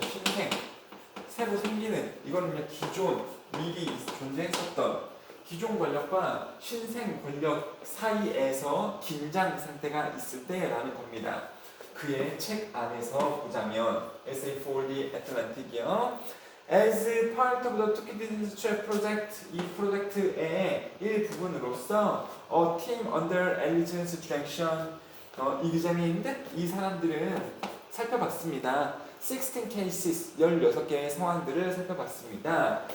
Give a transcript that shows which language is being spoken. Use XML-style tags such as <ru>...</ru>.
<ko>신생, 새로 생기는. 이거는요 기존 미리 존재했었던 기존 권력과 신생 권력 사이에서 긴장 상태가 있을 때라는 겁니다. 그의 책 안에서 보자면 Essay for the Atlantic이요.</ko> <en>As part of the Thukydides Strait project,</en> <ko>이 프로젝트의 일부분으로서</ko> <en>A team under Ellison's direction,</en> <ko>이 기자님인데 이 사람들은 살펴봤습니다. 16 cases, 16개의 상황들을 살펴봤습니다.</ko>